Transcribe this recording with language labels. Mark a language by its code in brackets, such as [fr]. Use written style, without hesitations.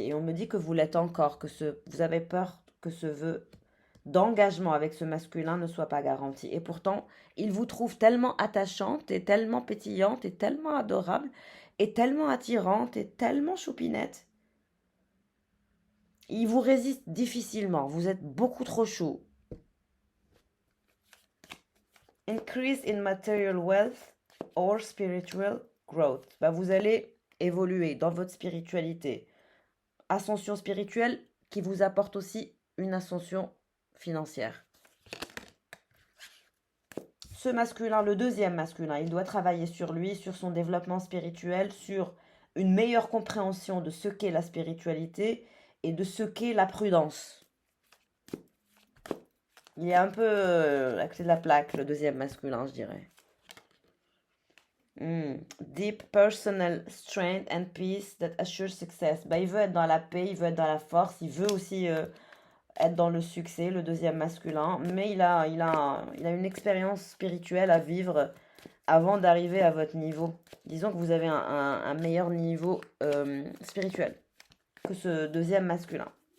[fr] Et on me dit que vous l'êtes encore, vous avez peur que ce vœu d'engagement avec ce masculin ne soit pas garanti. Et pourtant, il vous trouve tellement attachante et tellement pétillante et tellement adorable et tellement attirante et tellement choupinette. Il vous résiste difficilement. Vous êtes beaucoup trop chou. [en] Increase in material wealth or spiritual growth. [fr] Vous allez évoluer dans votre spiritualité. Ascension spirituelle qui vous apporte aussi une ascension financière. Ce masculin, le deuxième masculin, il doit travailler sur lui, sur son développement spirituel, sur une meilleure compréhension de ce qu'est la spiritualité et de ce qu'est la prudence. Il est un peu à côté de la plaque, le deuxième masculin, je dirais. [en] Deep personal strength and peace that assure success. [fr] Il veut être dans la paix, il veut être dans la force, il veut aussi être dans le succès, le deuxième masculin, mais il a une expérience spirituelle à vivre avant d'arriver à votre niveau. Disons que vous avez un meilleur niveau spirituel que ce deuxième masculin.